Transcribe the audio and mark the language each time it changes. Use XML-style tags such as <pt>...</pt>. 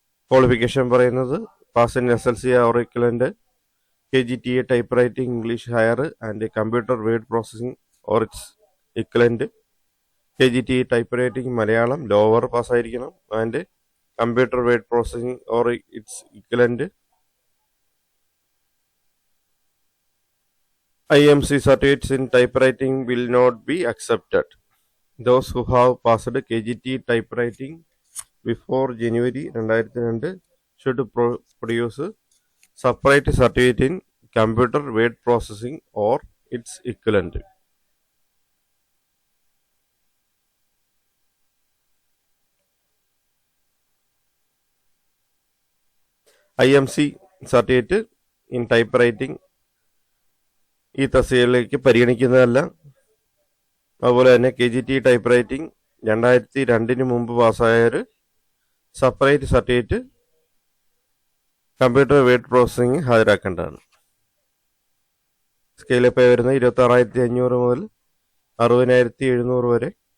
<en>Qualification പറയുന്നത് pass in SLC or equivalent, KGTA type writing English higher and computer word processing or its equivalent, KGTA type writing Malayalam lower പാസ്സായിരിക്കണം and computer word processing or its equivalent. IMC certificates in typewriting will not be accepted. Those who have passed KGT typewriting before January 2002 should produce separate certificate in computer word processing or its equivalent. IMC certificate in typewriting</en> <ml>ഈ തസ്തികയിലേക്ക് പരിഗണിക്കുന്നതല്ല. അതുപോലെ തന്നെ KGT type writing 2002 മുമ്പ് പാസ്സായവർ separate certificate computer word processing ഹാജരാക്കേണ്ടതാണ്. Scale പേ വരുന്നത് 26,500 മുതൽ 60,700 വരെ.</ml>